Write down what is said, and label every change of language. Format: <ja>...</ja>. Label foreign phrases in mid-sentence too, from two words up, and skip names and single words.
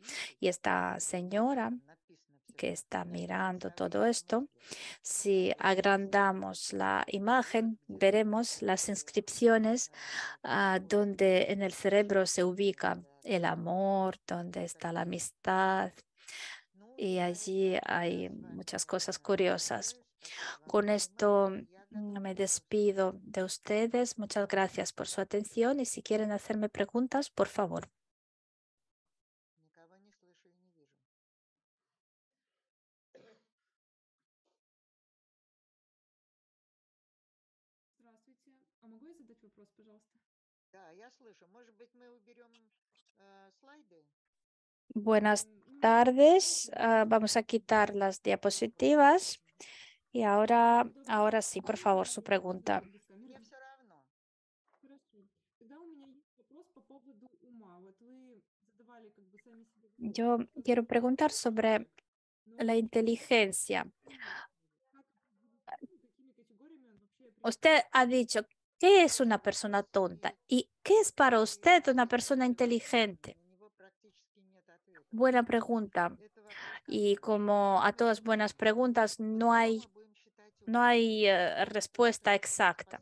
<es>Y esta señora que está mirando todo esto, si agrandamos la imagen, veremos las inscripciones donde en el cerebro se ubica el amor, donde está la amistad. Y allí hay muchas cosas curiosas. Con esto me despido de ustedes. Muchas gracias por su atención y si quieren hacerme preguntas, por favor.</es> <ru>Здравствуйте. А могу я задать вопрос, пожалуйста?</ru> <es>Buenas</es> <ru>Ну,</ru> <es>tardes.</es> <ru>можно без</ru> <es>Vamos a quitar las diapositivas. Y ahora sí, por favor, su pregunta.</es> <ru>без камеры. Хорошо. Тогда у меня есть вопрос по поводу ума. Вот вы задавали как бы сами себе вопрос,</ru> <es>Yo</es> <ru>как</ru> <es>quiero preguntar</es> <ru>интеллект,</ru> <es>sobre la</es> <ru>но</ru> <es>inteligencia.</es> <ru>как определить ум, какими категориями он вообще определяется?</ru> <es>Usted ha dicho, ¿qué es una persona tonta? ¿Y qué es para usted una persona inteligente? Buena pregunta. Y como a todas buenas preguntas, no hay respuesta exacta.</es>